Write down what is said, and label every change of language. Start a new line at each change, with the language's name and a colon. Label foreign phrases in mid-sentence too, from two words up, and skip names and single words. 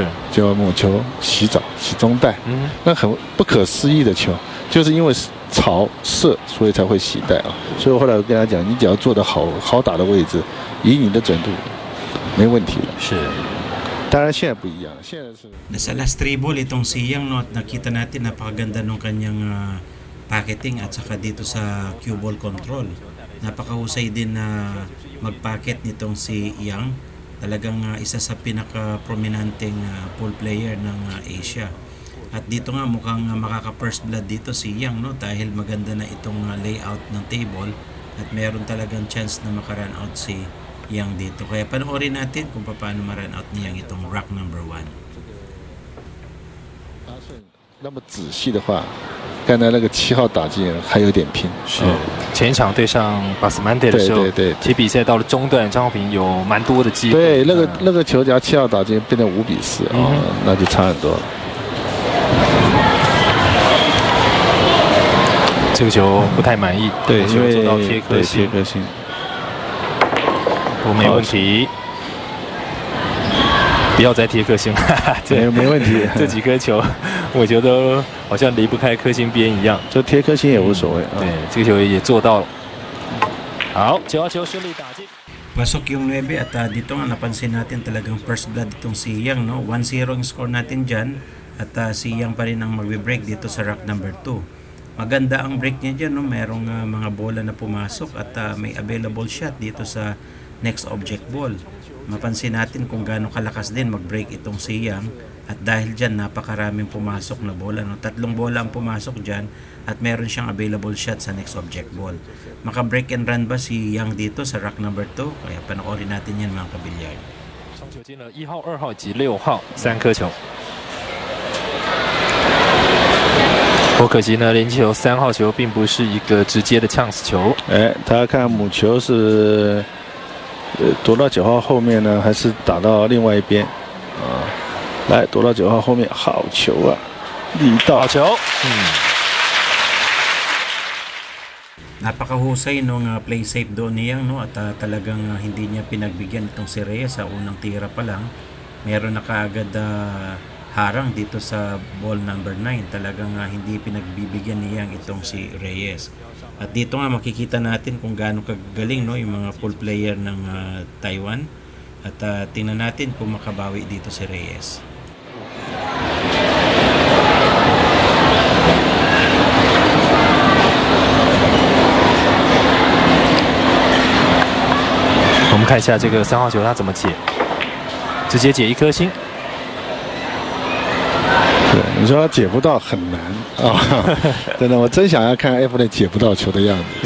Chinese: 就母球洗中带，那很不可思议的球，就是因为潮湿所以才会洗带啊，所以后来我跟他讲，你只要做得好打的位置，以你的准度，没问题的。是。当然现在不一样，现在是
Filipino: Nasa
English: last 3 ball
Filipino: itong si Yang, no, at nakita natin napakaganda ng kanyang packeting at saka dito sa
English: cue ball control.
Filipino: Napakahusay din na mag-packet nitong si Yang. Talagang isa sa pinaka-prominenteng
English: pool player
Filipino: ng Asia. At dito nga mukhang makaka-
English: first blood
Filipino: dito si Yang, no, dahil maganda na itong layout ng table at meron talagang chance na maka-run out si Yang dito. Kaya panoorin natin kung paano ma-run out ni Yang itong
English: rack number 1.
Chinese: 那么仔细的话， 刚才那个7号打进还有点拼。是前一场对上巴斯曼德的时候，对，其实比赛到了中段，张浩平有蛮多的机会。对，那个球只要7号打进，变成5-4那就差很多了。这个球不太满意，对，因为做到贴颗星，不没问题。不要再贴颗星，没问题。这几颗球，我觉得好像离不开颗星边一样。就贴颗星也无所谓。对，这个球也做到了。好，9号球顺利打进。
Filipino: Pasok yung 9 at dito nga napansin natin talagang
English: first blood
Filipino: itong si Yang, no? 1-0 ang score natin dyan at si Yang pa rin ang magbe-break dito sa
English: rack number 2.
Filipino: Maganda ang break niya dyan, no? Merong mga bola na pumasok at may available shot dito sa
English: next object ball.
Filipino: Mapansin natin kung gaano kalakas din mag-break itong si Yang at dahil dyan napakaraming pumasok na bola, no? 3 bola ang pumasok dyan at meron siyang
English: available shot
Filipino: sa
English: next object ball.
Filipino: Maka-
English: break and run
Filipino: ba si Yang dito sa
English: rack number 2?
Filipino: Kaya panoorin natin yan mga kabilyard.
Chinese: 上球进了1号、2号及6号3颗球。不过可惜呢，连球3号球并不是一个直接的 chance 球。哎，大家看母球是躲到9号后面呢，还是打到另外一边啊？来，躲到9号后面，好球啊，力道。好球，
Filipino: Napakahusay nung
English: play safe
Filipino: doon niyang, no, at talagang hindi niya pinagbigyan itong si Reyes sa unang tira pa lang. Meron na kaagad harang dito sa
English: ball number 9.
Filipino: Talagang hindi pinagbibigyan niyang itong si Reyes. At dito nga makikita natin kung gaano kagaling, no, yung mga
English: full player
Filipino: ng Taiwan. At tingnan natin kung makabawi dito si Reyes.
Chinese: 我们看一下这个3号球他怎么解，直接解1颗星。对，你说他解不到很难啊，真的，我真想要看 F 类解不到球的样子。